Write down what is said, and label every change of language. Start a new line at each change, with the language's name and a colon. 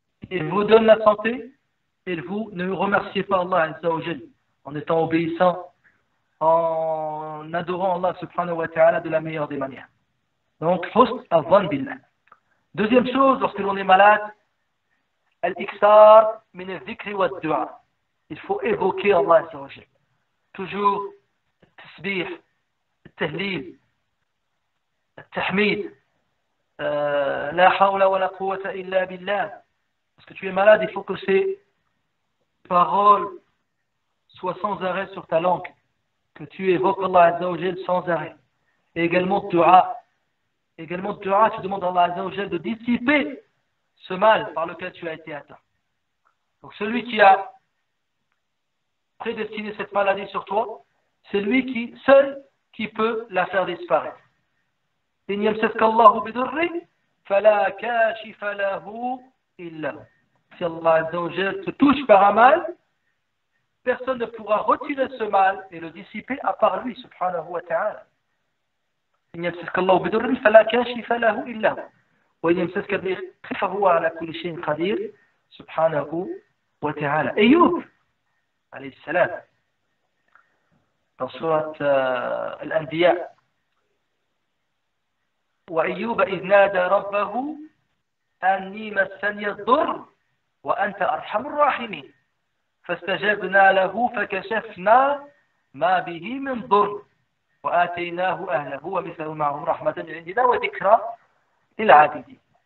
French: Il vous donne la santé et vous ne remerciez pas Allah Azza wa Jal en étant obéissant, en adorant Allah subhanahu wa ta'ala de la meilleure des manières. Donc,
Arabic: husn dhann billah.
French: Deuxième chose, lorsque l'on est malade,
Arabic: al-iksar min al-dhikri wa al-du'a.
French: Il faut évoquer Allah Azza wa Jal. Toujours,
Arabic: التسبيح, التهليل, التحميد, لا حول ولا قوة إلا بالله.
French: Parce que tu es malade, il faut que ces paroles soient sans arrêt sur ta langue, que tu évoques Allah Azza wa Jal sans arrêt. Et également dua. Également dua, tu demandes à Allah Azza wa Jal de dissiper ce mal par lequel tu as été atteint. Donc celui qui a prédestiné cette maladie sur toi, c'est lui seul qui peut la faire disparaître.
Arabic: إن يمسسك الله بضر فلا كاشف له إلا هو.
French: Si Allah Azza wa Jal te touche par un mal, personne ne pourra retirer ce mal et le dissiper à part lui, subhanahu wa ta'ala.
Arabic: إن يمسسك الله بضر فلا كاشف له إلا هو وإن يمسسك بخير فهو على كل شيء قدير سبحانه وتعالى. أيوب عليه السلام
French: dans sourate Al-Anbiya,
Arabic: وأيوب إذ نادى ربه أني مسني الضر وأنت أرحم الراحمين فاستجبنا له فكشفنا ما به من ضر وآتيناه أهله ومثله معهم رحمة من عندنا وذكرى للعابدين.